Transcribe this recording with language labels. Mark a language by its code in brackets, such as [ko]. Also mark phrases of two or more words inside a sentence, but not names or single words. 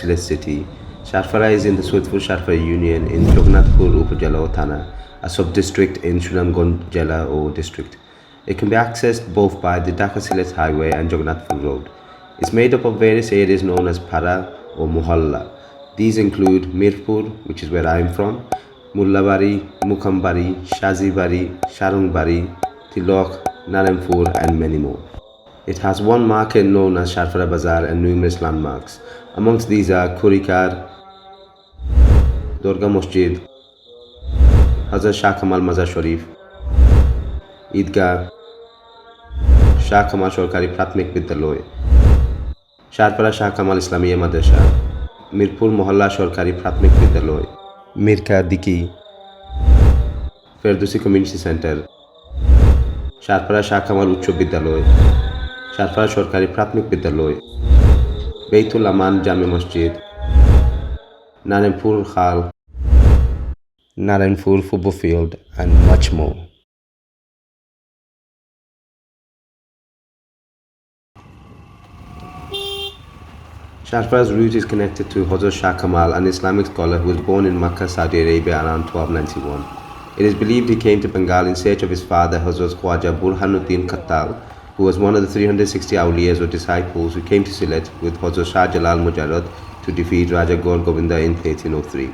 [en] Sylhet city, Shaharpara is in the Sultanpur Shaharpara Union in Jagannathpur Upajala or Thana, a sub-district in Sunamganj Jala or district. It can be accessed both by the Dhaka-Sylhet Highway and Jagannathpur Road. It's made up of various areas known as Para or Mohalla. These include Mirpur, which is where I am from, Mullah Bari, Mukam Bari, Shaji Bari, Sharong Bari, Tilok, Narainpur and many more. It has one market known as Shaharpara Bazaar and numerous landmarks. Amongst these are Kurikyar, Durga Masjid, Hazrat Shah Kamal Mazar Sharif, Eidgah, Shah Kamal Shorkari Pratmik Vidyalaya, Shaharpara Shah Kamal Islamiya Madrasa, Mirpur Mohalla Shorkari Pratmik Vidyalaya, Mirka Diki, Ferdusi Community Center, Shaharpara Shah Kamal Uccho Vidyalaya, Shaharpara Shorkari Pratmik Vidyalaya, Baitul Aman Jami Masjid, Narainpur Khal, Narainpur Football Field, and much more. Shaharpara's route is connected to Hazrat Shah Kamal, an Islamic scholar who was born in Makkah, Saudi Arabia around 1291. It is believed he came to Bengal in search of his father Hazrat Khwaja Burhanuddin Khattal, who was one of the 360 awliyas or disciples who came to Sylhet with Hazrat Shah Jalal Mujarrad to defeat Raja Gaur Govinda in 1303.